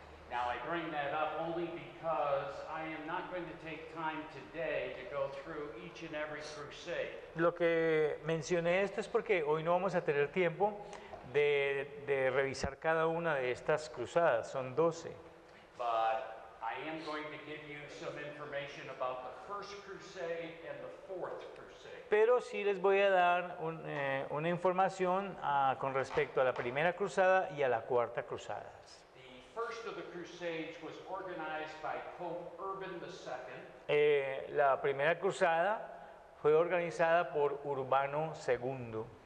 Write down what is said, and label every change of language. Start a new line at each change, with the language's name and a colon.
English: Now I bring that up only because I am not going to take time today to go through each and every crusade.
Spanish: Lo que mencioné esto es porque hoy no vamos a tener tiempo de revisar cada una de estas cruzadas, son 12.
English: But I am going to give you some information about the first crusade and the fourth crusade.
Spanish: Pero sí les voy a dar una información con respecto a la primera cruzada y a la cuarta cruzada.
English: The first of the crusades was organized by Pope Urban II.
Spanish: La primera cruzada fue organizada por Urbano II